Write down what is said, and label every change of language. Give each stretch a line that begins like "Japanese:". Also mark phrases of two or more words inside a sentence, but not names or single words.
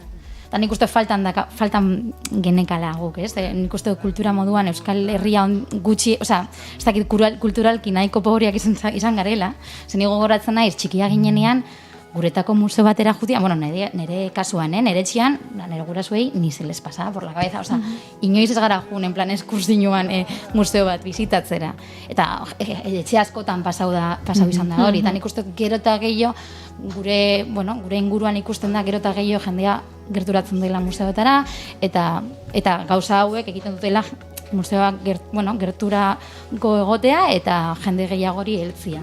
Basque: Eta nik uste faltan genekala guk, ez? Nik uste kultura moduan Euskal Herria gutxi, ez dakit kulturalki nahiko pobreak izan garela, zen nigo gogoratzen naiz txikia ginenean, guretako museo batera jutia, nire kasuan, nire etxian, nire gurasuei
Spanish: ni se les pasaba por la cabeza,
Basque: inoiz ez gara jun,
Spanish: en plan
Basque: eskursinuan museo bat bizitatzera. Eta etxe askotan pasau izan da hori, eta nik uste gero eta gehiago, gure inguruan ikusten da gero eta gehiago jendea gerturatzen dela museoetara, eta gauza hauek egiten dutela museoak gerturako egotea eta jende gehiago hori heltzia.